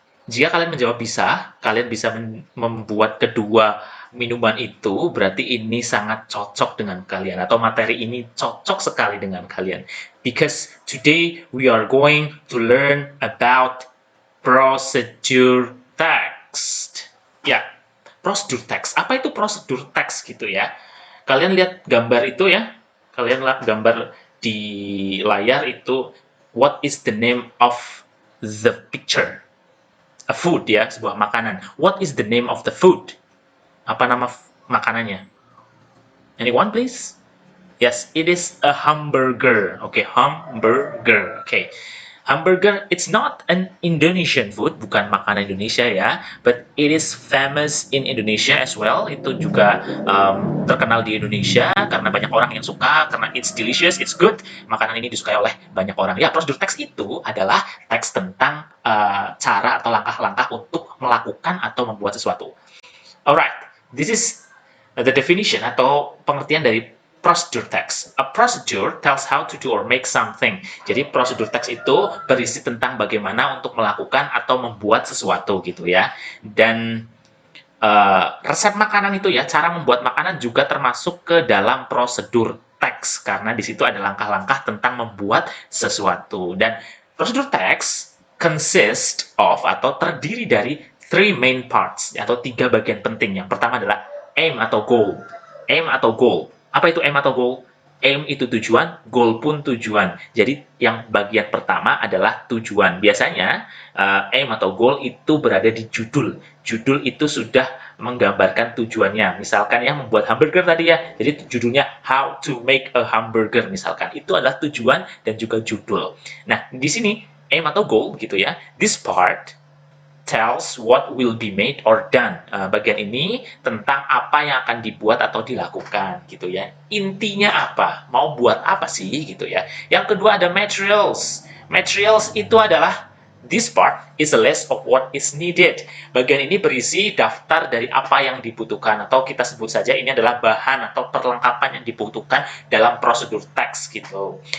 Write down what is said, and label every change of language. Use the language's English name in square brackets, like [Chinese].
[Indonesian] Jika kalian menjawab bisa, kalian bisa membuat kedua minuman itu, berarti ini sangat cocok dengan kalian, atau materi ini cocok sekali dengan kalian. [English] Because today we are going to learn about procedure text. [Indonesian] Ya, prosedur teks. Apa itu prosedur teks gitu ya? Kalian lihat gambar itu ya. Kalian lihat gambar di layar itu. [English] What is the name of the picture? A food ya, [Indonesian] sebuah makanan. [English] What is the name of the food? [Indonesian] Apa nama makanannya? [English] Anyone please? Yes, it is a hamburger. Okay, hamburger. Okay. Hamburger, it's not an Indonesian food, [Indonesian] bukan makanan Indonesia ya, [English] but it is famous in Indonesia as well. [Indonesian] Itu juga terkenal di Indonesia karena banyak orang yang suka, karena [English] it's delicious, it's good. [Indonesian] Makanan ini disukai oleh banyak orang. Ya, prosedur teks itu adalah teks tentang cara atau langkah-langkah untuk melakukan atau membuat sesuatu. [English] Alright, this is the definition [Indonesian] atau pengertian dari [English] procedure text. A procedure tells how to do or make something. [Indonesian] Jadi prosedur teks itu berisi tentang bagaimana untuk melakukan atau membuat sesuatu gitu ya. Dan resep makanan itu ya, cara membuat makanan juga termasuk ke dalam prosedur teks karena di situ ada langkah-langkah tentang membuat sesuatu. Dan prosedur teks [English] consist of [Indonesian] atau terdiri dari [English] three main parts [Indonesian] atau tiga bagian penting. Yang pertama adalah aim atau goal. Aim atau goal. Apa itu aim atau goal? Aim itu tujuan, goal pun tujuan. Jadi yang bagian pertama adalah tujuan. Biasanya aim atau goal itu berada di judul. Judul itu sudah menggambarkan tujuannya. Misalkan ya membuat hamburger tadi ya. Jadi judulnya How to Make a Hamburger misalkan. Itu adalah tujuan dan juga judul. Nah, di sini aim atau goal gitu ya. [English] This part tells what will be made or done. [Indonesian] Bagian ini tentang apa yang akan dibuat atau dilakukan gitu ya. Intinya apa? Mau buat apa sih gitu ya. Yang kedua ada materials. [English] Materials [Indonesian] itu adalah [English] this part is a list of what is needed. [Indonesian] Bagian ini berisi daftar dari apa yang dibutuhkan atau kita sebut saja ini adalah bahan atau perlengkapan yang dibutuhkan dalam prosedur teks gitu.